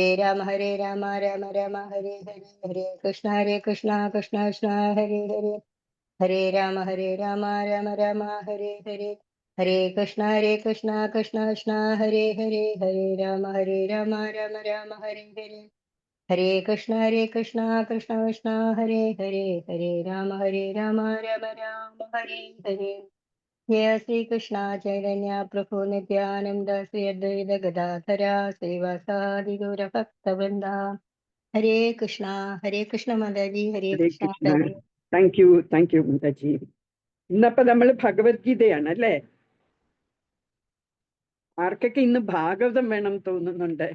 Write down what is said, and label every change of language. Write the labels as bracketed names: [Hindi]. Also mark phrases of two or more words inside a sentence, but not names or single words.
[Sanskrit] രാമ രാമ രാമ ഹരേ ഹരേ കൃഷ്ണ ഹരേ ഹരേ ഹരേ രാമ രാമ രാമ ഹരേ ഹരേ ഹരേ കൃഷ്ണ ഹരേ ഹരേ ഹരേ രാമ രാമ രാമ ഹരേ ഹരേ ഹരേ കൃഷ്ണ കൃഷ്ണ ഹരേ ഹരേ ഹരേ രാമ രാമ രാമ ഹരേ ഹരേ ജയ ശ്രീകൃഷ്ണ ചൈതന്യ പ്രഭു നിത്യാനന്ദ ശ്രീ അദ്വൈത ഗദാധര ശ്രീവാസാദി ഗൗരഭക്തവൃന്ദ ഹരേ കൃഷ്ണ മാതാജി ഹരേ ഹരേ കൃഷ്ണ [English] കൃഷ്ണ. thank you മാതാജി. [Malayalam] ഇന്നപ്പോ നമ്മൾ ഭഗവത്ഗീതയാണ് അല്ലേ? ആർക്കൊക്കെ ഇന്ന് ഭാഗവതം വേണം തോന്നുന്നുണ്ട്?